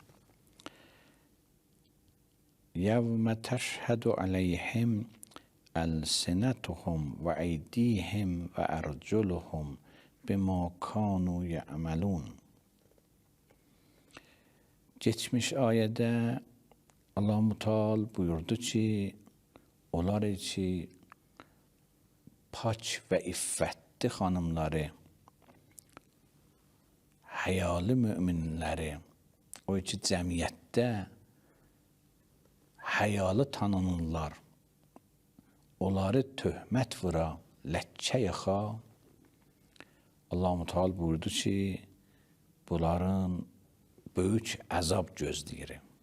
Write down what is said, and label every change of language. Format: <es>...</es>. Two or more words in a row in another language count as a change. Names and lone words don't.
<ar>یوم تشهد علیهم السنتهم و ایدیهم و ارجلهم بما كانوا یعملون.</ar> <az>Geçmiş ayədə Allah-u Teala buyurdu ki, onlar ki pak və iffətli xanımları, həyalı möminləri, o ki cəmiyyətdə həyalı tanınırlar, onları töhmət vura, ləkkə yaxa, Allah-u Teala buyurdu ki, bunların böyük əzab gözləyir.</az>